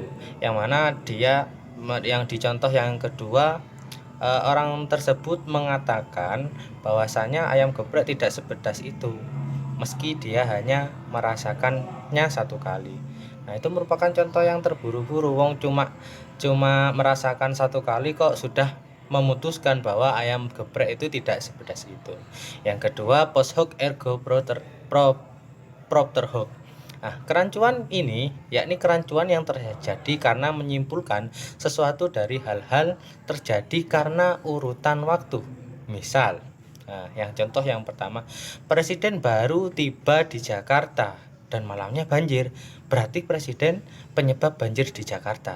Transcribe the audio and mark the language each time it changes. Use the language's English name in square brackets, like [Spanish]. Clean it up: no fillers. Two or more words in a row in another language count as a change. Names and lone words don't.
[Indonesian] Yang mana yang dicontoh yang kedua, orang tersebut mengatakan bahwasanya ayam geprek tidak sepedas itu, meski dia hanya merasakannya satu kali. Nah, itu merupakan contoh yang terburu-buru. Wong cuma merasakan satu kali kok sudah memutuskan bahwa ayam geprek itu tidak sepedas itu. Yang kedua, [Latin] post hoc ergo propter hoc. [Indonesian] Nah, kerancuan ini yakni kerancuan yang terjadi karena menyimpulkan sesuatu dari hal-hal terjadi karena urutan waktu. Misal, yang contoh yang pertama, presiden baru tiba di Jakarta dan malamnya banjir, berarti presiden penyebab banjir di Jakarta.